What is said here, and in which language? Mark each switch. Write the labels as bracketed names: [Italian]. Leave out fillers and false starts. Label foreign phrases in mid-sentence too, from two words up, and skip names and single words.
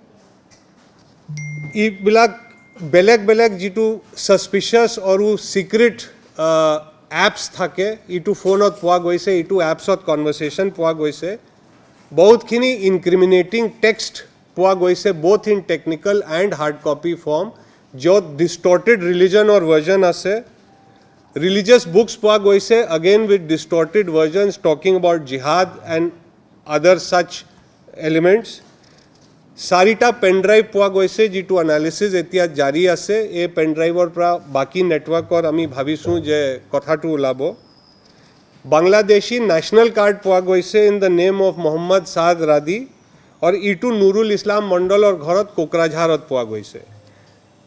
[Assamese] এইবিলাক বেলেগ বেলেগ যিটো ছাছপিচিয়াছ আৰু [English] secret apps [Assamese] থাকে এইটো ফোনত পোৱা গৈছে, এইটো এপছত কনভাৰ্চেশ্যন পোৱা গৈছে। বহুতখিনি [English] incriminating text [Assamese] পোৱা গৈছে [English] both in technical and hard copy form [Assamese] য'ত [English] distorted religion or version [Assamese] আছে। [English] religious books [Assamese] পোৱা গৈছে [English] again with distorted versions talking about jihad and other such elements। [Assamese] চাৰিটা পেনড্ৰাইভ পোৱা গৈছে যিটো এনালিচিছ এতিয়া জাৰি আছে। এই পেনড্ৰাইভৰ পৰা বাকী নেটৱৰ্কৰ আমি ভাবিছোঁ যে কথাটো ওলাব। বাংলাদেশী [English] national card [Assamese] পোৱা গৈছে [English] in the name of [Assamese] মোহাম্মদ সাদ ৰাদি আৰু ইটো নুৰুল ইছলাম মণ্ডলৰ ঘৰত কোকৰাঝাৰত পোৱা গৈছে।